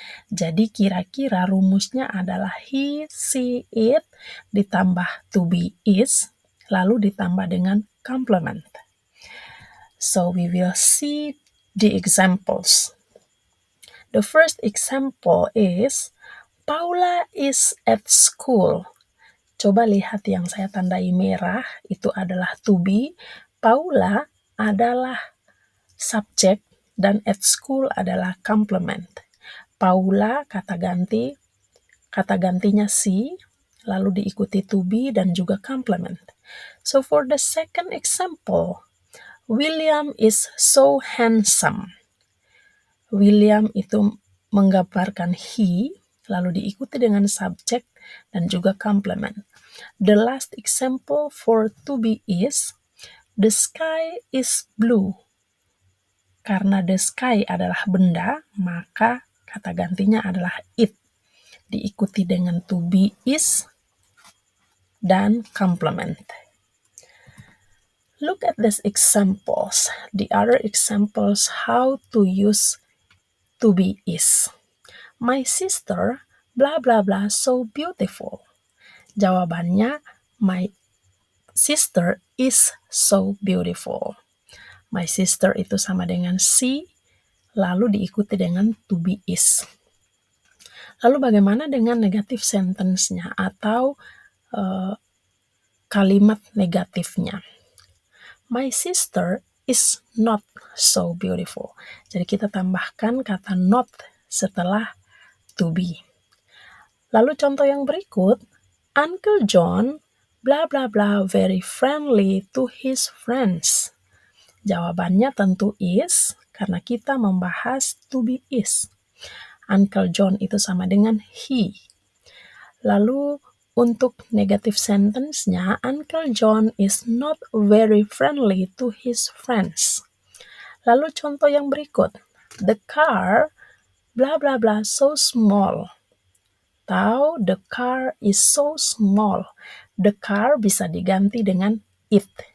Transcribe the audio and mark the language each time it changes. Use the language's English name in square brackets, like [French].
[Indonesian] Jadi kira-kira rumusnya adalah he, she, it ditambah to be is, lalu ditambah dengan complement. [English] So we will see the examples. The first example is Paula is at school. [Indonesian] Coba lihat yang saya tandai merah, itu adalah to be. Paula adalah subjek dan at school adalah complement. Paula kata gantinya she, lalu diikuti to be dan juga complement. [English] So for the second example, William is so handsome. [Indonesian] William itu menggambarkan he, lalu diikuti dengan subjek dan juga complement. [English] The last example for to be is, the sky is blue. [Indonesian] Karena [English] the sky [Indonesian] adalah benda, maka kata gantinya adalah it. Diikuti dengan to be is dan complement. [English] Look at these examples. The other examples how to use to be is. My sister blah blah blah so beautiful. [Indonesian] Jawabannya, [English] my sister is so beautiful. My sister itu sama dengan she, lalu diikuti dengan to be is. [Indonesian] Lalu bagaimana dengan negatif sentence-nya atau kalimat negatifnya? [English] My sister is not so beautiful. [Indonesian] Jadi kita tambahkan kata not setelah to be. Lalu contoh yang berikut, [English] Uncle John blah blah blah very friendly to his friends. [Indonesian] Jawabannya tentu is, karena kita membahas to be is. Uncle John itu sama dengan he. Lalu untuk negative sentence-nya, [English] Uncle John is not very friendly to his friends. [Indonesian] Lalu contoh yang berikut, [English] the car blah blah blah so small. Atau the car is so small. The car [Indonesian] bisa diganti dengan [English] it.